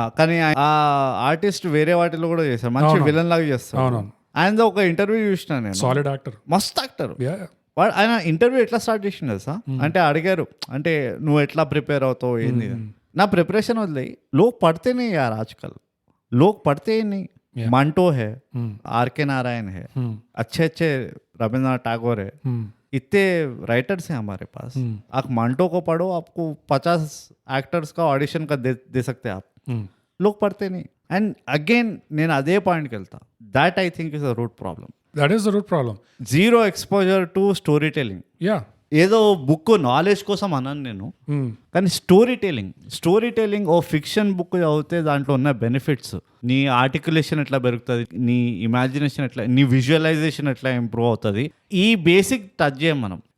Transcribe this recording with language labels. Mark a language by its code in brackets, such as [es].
[te] కానీ ఆ ఆర్టిస్ట్ వేరే వాటిలో కూడా చేశారు, మంచి విలన్ లాగా చేస్తాడు. ఆయన ఒక ఇంటర్వ్యూ చూసిన నేను, సాలిడ్ యాక్టర్, మస్త్ యాక్టర్. వాడు ఆయన ఇంటర్వ్యూ ఎట్లా స్టార్ట్ చేసిండు తెలుసా, అంటే అడిగారు అంటే నువ్వు ఎట్లా ప్రిపేర్ అవుతావు ఏంది. నా ప్రిపరేషన్ వదిలేయి, [hi] లోక్ పడితేనే యార్ ఆజ్కల్, లోక్ పడితే नहीं. मंटो है, आर.के. नारायण है, अच्छे रविंद्रनाथ टैगोर है, इतने राइटर्स हैं हमारे पास. आप मंटो को पढ़ो, आपको 50 एक्टर्स का ऑडिशन का दे सकते हैं आप. लोग पढ़ते नहीं. [en] and again [te] నేను అదే పాయింట్కి వెళ్తా, [en] That I think is the root problem. That is the root problem. Zero exposure to story telling. [te] ఏదో బుక్ నాలెడ్జ్ కోసం అన్నాను నేను, కానీ స్టోరీ టెలింగ్ ఓ ఫిక్షన్ బుక్ చదివితే దాంట్లో ఉన్న బెనిఫిట్స్, నీ ఆర్టికులేషన్ ఎట్లా పెరుగుతుంది, నీ ఇమాజినేషన్ ఎట్లా, నీ విజువలైజేషన్ ఎట్లా ఇంప్రూవ్ అవుతుంది, ఈ బేసిక్ టచ్ చేయం మనం.